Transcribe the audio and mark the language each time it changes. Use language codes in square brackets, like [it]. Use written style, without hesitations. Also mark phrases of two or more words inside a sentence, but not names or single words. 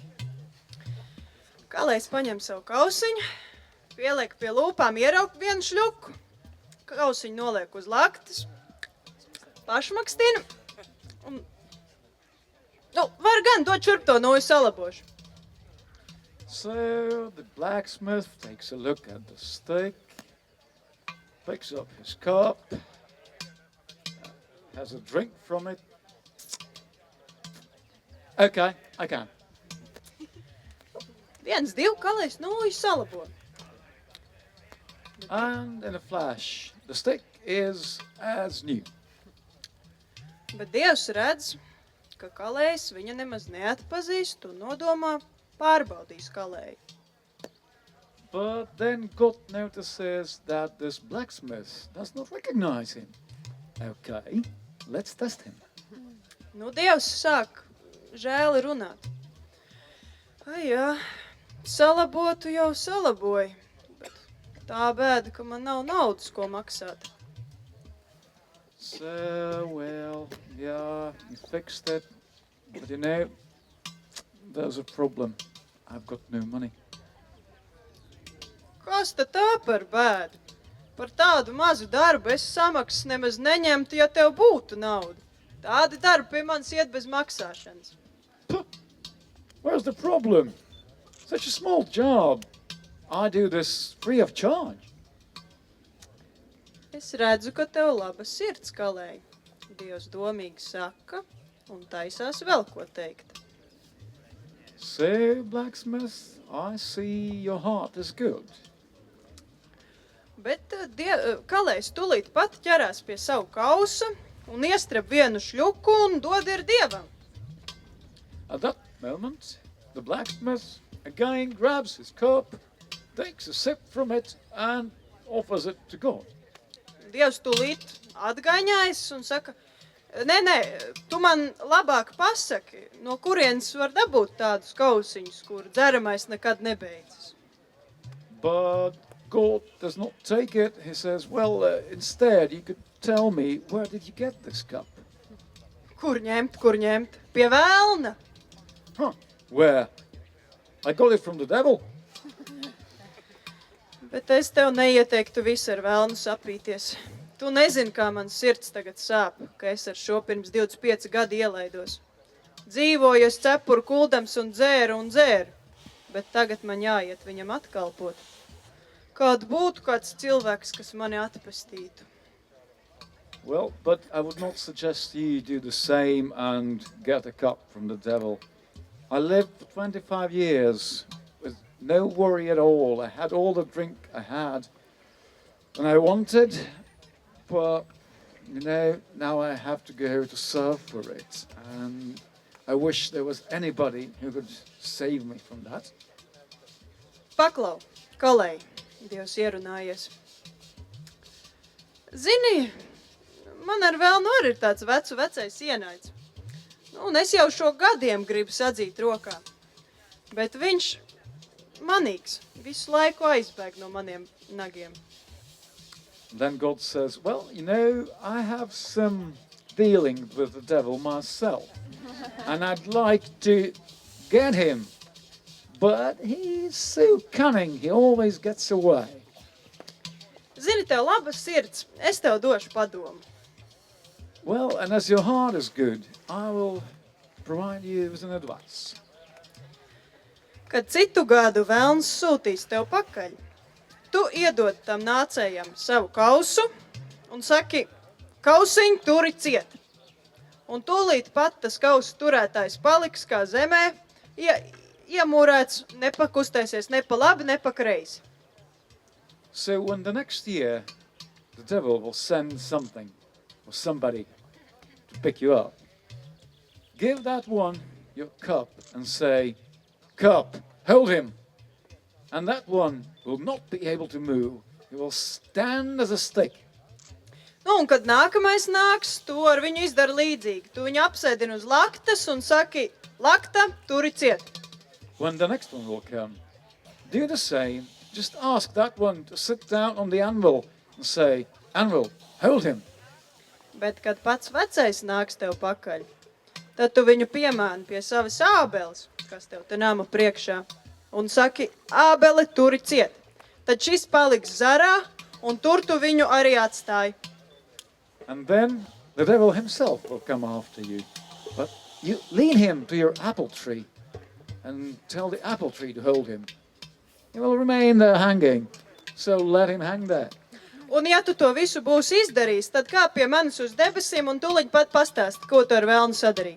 [lv] Kalējs paņem savu kausiņu, pieliek pie lūpām, ierauk vienu šļuku, kausiņu noliek uz laktas, pašmakstina un, var gan dot šurp to nūju salabošu. [en] So the blacksmith takes a look at the stick, picks up his cup, has a drink from it. Okay, I can. [lv] Viens, divi, kalējs nūju salabo. [en] And in a flash, the stick is as new. [lv] Bet Dievs redz, ka kalējs viņa nemaz neatpazīst un nodomā pārbaudīs kalēju. [en] But then God notices that this blacksmith does not recognize him. Okay, let's test him. [lv] Nu, Dievs sāk žēli runāt. Ai, jā, salabotu jau salaboju, bet tā bēda, ka man nav naudas, ko maksāt. [en] So, well, yeah, you fixed it. But you know, there's a problem. I've got no money. [lv] Kas tad tā par bēdu? Par tādu mazu darbu es samaksas nemaz neņemtu, ja tev būtu nauda. Tādi darbi pie manis iet bez maksāšanas. [en] Where's the problem? Such a small job. I do this free of charge. [lv] Es redzu, ka tev laba sirds, Kalēj. Dievs domīgi saka un taisās vēl ko teikt. [en] So, blacksmith, I see your heart is good. [lv] Bet Kalējs tūlīt pat ķerās pie savu kausa un iestreb vienu šļuku un dod ir Dievam. [en] At that moment, the blacksmith again grabs his cup, takes a sip from it, and offers it to God. [lv] Dievs tūlīt atgaiņājas un saka, nē, tu man labāk pasaki, no kurienes var dabūt tādus kausiņus, kur dzeramais nekad nebeidzas. [en] But God does not take it. He says, well, instead, you could tell me, where did you get this cup? [lv] Kur ņemt? Pie velna. [en] Huh, where? I got it from the devil. [lv] Bet es tev neieteiktu visu ar velnu sapīties. Tu nezini, kā man sirds tagad sāp, ka es ar šo pirms 25 gadu ielaidos. Dzīvoju es cepuru kuldams un dzēru, bet tagad man jāiet viņam atkalpot. Kād būtu kāds cilvēks, kas mani atpestītu. [en] Well, but I would not suggest you do the same and get a cup from the devil. I lived for 25 years with no worry at all. I had all the drink I had and I wanted, but, now I have to go to serve for it. And I wish there was anybody who could save me from that. [lv] Paklau, Kalēj, Dievs ierunājies. Zini, man ar velnu arī ir tāds vecais ienaids. Un es jau šo gadiem gribu sadzīt rokā. Bet viņš manīgs, visu laiku aizbēg no maniem nagiem. [en] Then God says, well, I have some dealings with the devil myself. And I'd like to get him. But he's so cunning, he always gets away. [lv] Zini, tev laba sirds, es tev došu padomu. [en] Well, and as your heart is good, I will provide you with an advice. [lv] Kad citu gadu velns sūtīs tev pakaļ, tu iedod tam nācējam savu kausu un saki, kausiņ turi ciet. Un tūlīt pat tas kausu turētājs paliks kā zemē, iemūrēts, nepakustēsies ne pa labi, ne pa kreisi. [en] So when the next year, the devil will send something or somebody to pick you up, give that one your cup and say, cup, hold him. And that one will not be able to move. He will stand as a stick. [lv] Nu, un kad nākamais nāks, tu ar viņu izdari līdzīgi. Tu viņu apsēdini uz laktas un saki, lakta, turi ciet. [en] When the next one will come, do the same. Just ask that one to sit down on the anvil and say, anvil, hold him. [lv] Bet, kad pats vecais nāks tev pakaļ, tad tu viņu piemāni pie savas ābeles, kas tev te nama priekšā, un saki, ābele, turi ciet. Tad šis paliks zarā, un tur tu viņu arī atstāji. [en] And then the devil himself will come after you. But you lead him to your apple tree and tell the apple tree to hold him. He will remain there hanging, so let him hang there. [lv] Un ja tu to visu būsi izdarījis, tad kā pie manis uz debesīm un tūliņ pat pastāsti, ko tu ar velnu sadarīji.